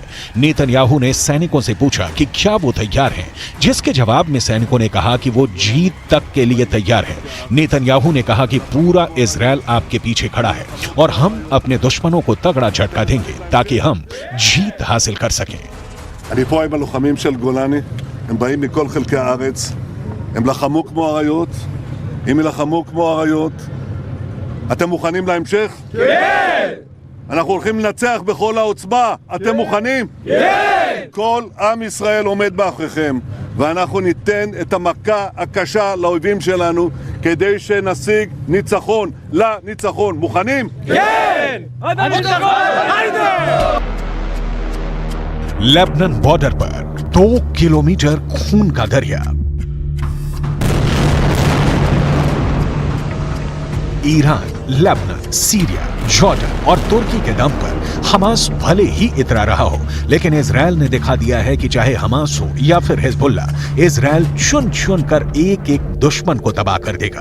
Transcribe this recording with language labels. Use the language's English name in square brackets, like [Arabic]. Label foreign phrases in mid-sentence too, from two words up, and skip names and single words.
[Hindi] नेतन्याहू ने सैनिकों से पूछा कि क्या वो तैयार हैं, जिसके जवाब में सैनिकों ने कहा कि वो जीत तक के लिए तैयार है। नेतन्याहू ने कहा कि पूरा इजराइल आपके पीछे खड़ा है और हम अपने दुश्मनों को तगड़ा झटका देंगे ताकि हम जीत हासिल कर सकें। [Hebrew] אני פה עם הלוחמים של גולני, הם באים מכל חלקי הארץ, הם לחמו כמו אריות, הם ילחמו כמו אריות. אתם מוכנים להמשך? כן! אנחנו הולכים לנצח בכל העוצמה, אתם מוכנים? כן! כל עם ישראל עומד מאחוריכם, ואנחנו ניתן את המכה הקשה לאויבים שלנו, כדי שנשיג ניצחון לניצחון. מוכנים? כן! עד הניצחון! היידה! [Hindi] लेबनान बॉर्डर पर 2 किलोमीटर खून का दरिया। ईरान, लेबनान, सीरिया, जॉर्डन और तुर्की के दम पर हमास भले ही इतरा रहा हो, लेकिन इजराइल ने दिखा दिया है कि चाहे हमास हो या फिर हिजबुल्ला, इजराइल चुन चुन कर एक एक दुश्मन को तबाह कर देगा।